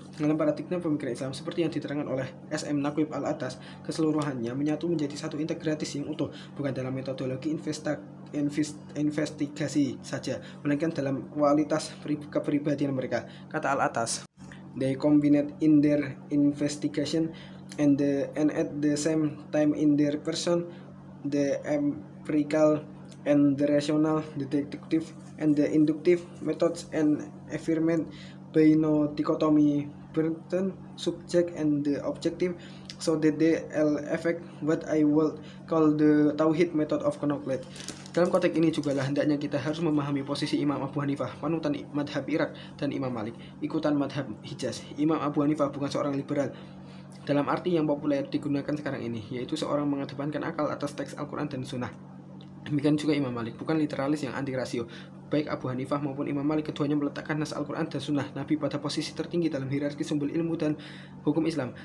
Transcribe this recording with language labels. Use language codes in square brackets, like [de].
[id] Dalam paradigma pemikiran Islam seperti yang diterangkan oleh S.M. Naqib al-Atas, keseluruhannya menyatu menjadi satu integratis yang utuh, bukan dalam metodologi investigasi saja, melainkan dalam kualitas kepribadian mereka. Kata al-Atas, [en] they combined in their investigation and at the same time in their person the empirical and the rational, the deductive and the inductive methods, and affirmed by no dichotomy between subject and the objective, so that they affect what I would call the Tauhid method of knowledge. [id] Dalam konteks ini juga hendaknya kita harus memahami posisi Imam Abu Hanifah, panutan madhab Irak, dan Imam Malik, ikutan madhab Hijaz. Imam Abu Hanifah bukan seorang liberal dalam arti yang populer digunakan sekarang ini, yaitu seorang mengedepankan akal atas teks Al-Quran dan Sunnah. Demikian juga Imam Malik, bukan literalis yang anti rasio. Baik Abu Hanifah maupun Imam Malik, keduanya meletakkan nas Al-Quran dan Sunnah Nabi pada posisi tertinggi dalam hierarki sumber ilmu dan hukum Islam.